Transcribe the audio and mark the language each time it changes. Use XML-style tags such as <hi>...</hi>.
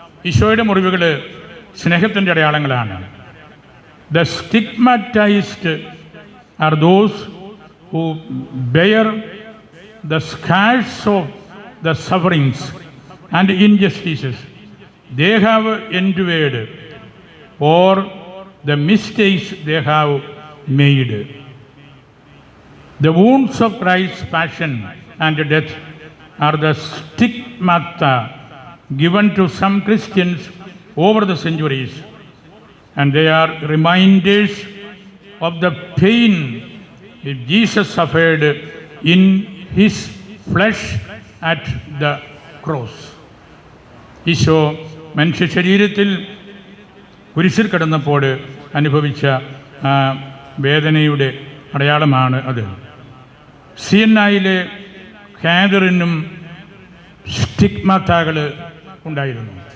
<ml>ഈശോയുടെ മുറിവുകൾ സ്നേഹത്തിൻ്റെ അടയാളങ്ങളാണ്.</ml> <en>The stigmatized are those who bear the scars of the sufferings and injustices they have endured or the mistakes they have made. The wounds of Christ's passion and death are the stigmata given to some Christians over the centuries, and they are reminders of the pain Jesus suffered in his flesh at the cross.</en> <ml>Isho മനുഷ്യ ശരീരത്തിൽ കുരിശിൽ കിടന്നപ്പോൾ അനുഭവിച്ച വേദനയുടെ അടയാളമാണ് അത്. സിയന്നായിലെ കാതറിനും സ്റ്റിഗ്മത്തകൾ ഉണ്ടായിരുന്നു.</ml>